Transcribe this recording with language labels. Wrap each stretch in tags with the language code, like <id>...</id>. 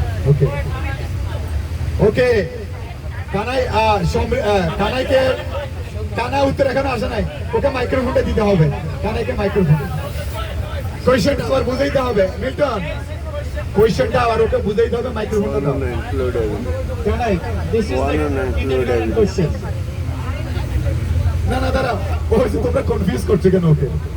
<bn>ওকে ওকে, কানাই কানাইকে, কানাই উত্তর এখনো আসে নাই, ওকে মাইক্রোফোনটা দিতে হবে। কানাইকে মাইক্রোফোন, কোয়েশ্চেনটা আবার বুঝাইতে হবে। মিল্টন, কোয়েশ্চেনটা আবার ওকে বুঝাইতে হবে, মাইক্রোফোনটা দাও।</bn> <en>Kanai, this is the kindergarten question.</en> <bn>না না, দাঁড়া, ও হচ্ছে তোমরা কনফিউজ করছো কেন ওকে?</bn>